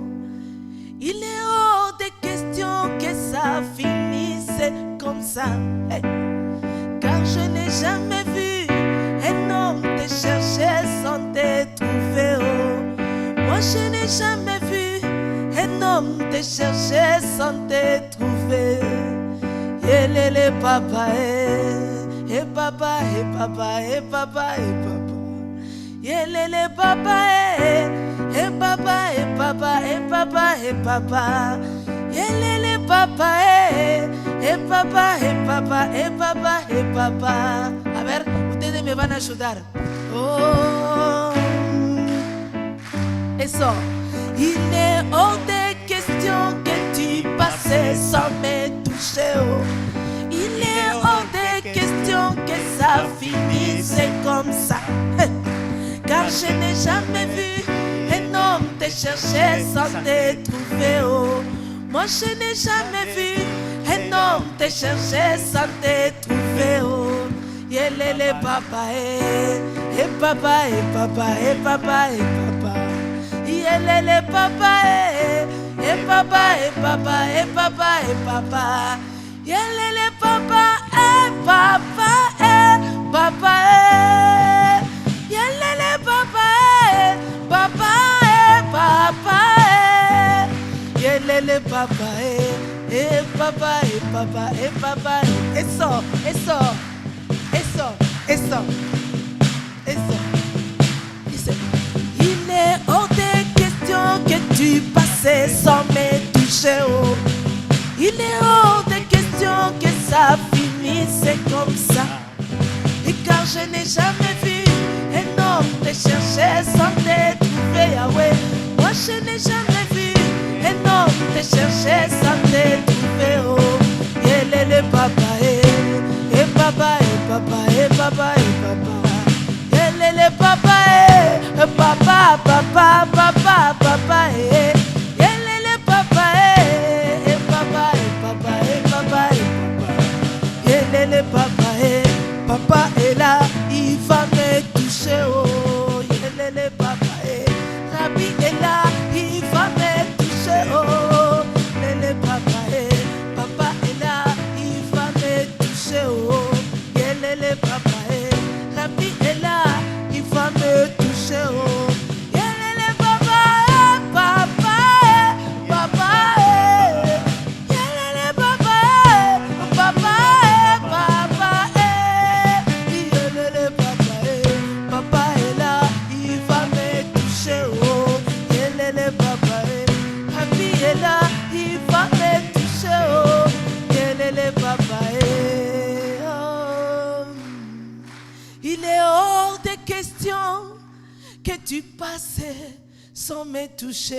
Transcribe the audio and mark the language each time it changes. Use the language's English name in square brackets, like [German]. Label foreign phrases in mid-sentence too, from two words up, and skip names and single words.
[French] Il est hors de question que ça finisse comme ça. Hey. Car je n'ai jamais vu un homme te chercher sans te trouver. Oh. Moi je n'ai jamais vu un homme te chercher sans te trouver. Yelele papa, eh papa, eh papa, eh papa, eh papa. Yelele papa, eh papa, eh papa, eh papa, eh papa. Yelele papa, eh papa, eh papa, eh papa, eh papa. [Spanish] A ver, ustedes me van a ayudar. Oh, eso. [French] Il est hors de question que tu passes sans me toucher. Oh. Il est hors de question que ça finisse comme ça. Car je n'ai jamais vu un homme te chercher sans te trouver. Oh. Moi je n'ai jamais vu un homme te chercher sans te trouver. Oh. Yelele papa, eh papa, eh papa, eh papa, eh papa. Yelele papa, eh papa, eh papa, eh papa, eh papa. Yelele papa, eh papa, eh papa, eh. Yelele papa, eh papa, eh papa, eh. Yelele papa, eh papa, eh papa, eh papa. [Spanish] Eso, eso, eso, eso, eso. Dice, [French] il est hors de question que tu passes sans me toucher. Oh. Il est hors de question que ça finisse comme ça. Et car je n'ai jamais vu un homme te chercher sans te trouver. Yahweh. Moi je n'ai jamais vu un homme te chercher sans te trouver. Oh. Yelele papa, eh papa, eh papa, eh papa, eh papa. Yelele papa, eh papa, papa, papa, papa, eh. Yelele papa, eh papa, eh papa, eh papa, eh papa. Yelele papa, papa est là, il va me toucher. Oh, yelele papa, Rabbi est là, il va me toucher. Oh, yelele papa, papa est là, il va me toucher. Oh, yelele papa, Rabbi est là, il va me toucher. Oh, yelele papa, papa, papa, yelele papa, papa, papa, yelele papa, papa est là, il va me toucher. Oh, yelele papa, Rabbi est là, il va me toucher. Oh, yelele papa, oh. Il est hors de question que tu passes sans me toucher.